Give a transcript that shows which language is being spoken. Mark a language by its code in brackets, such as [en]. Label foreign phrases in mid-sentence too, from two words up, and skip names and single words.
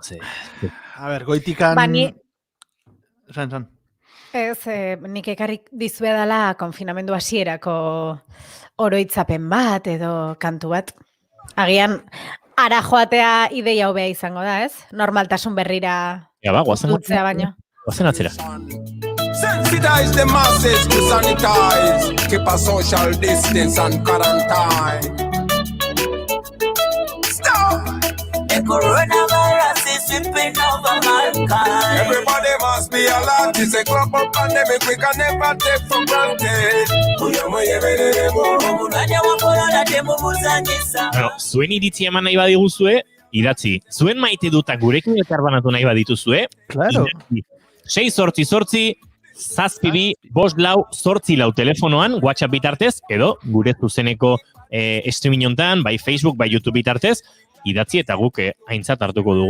[eu] A ber, goitikan... Esan. Ez, nik ekarrik dizuedala konfinamendu hasierako oroitzapen bat edo kantu bat. Agian, ara joatea ideia hobea izango da, ez? Normaltasun berrira dutzea baino. Guazen atzera. [en] Sensitize the masses to sanitize. Keep a social distance and quarantine. Stop! The coronavirus is sweeping over mankind. Everybody must be alert. It's a global pandemic we can never take for granted. [eu] Zuen iritzi eman nahi badiguzue, idatzi. Zuen maite dutak gurekin elkarbanatu nahi badituzue, claro. 688 zazpibi, 54 telefonoan, WhatsApp bitartez, edo gure zuzeneko streaming hontan, bai Facebook, bai YouTube bitartez, idatzi eta guk aintzat hartuko dugu.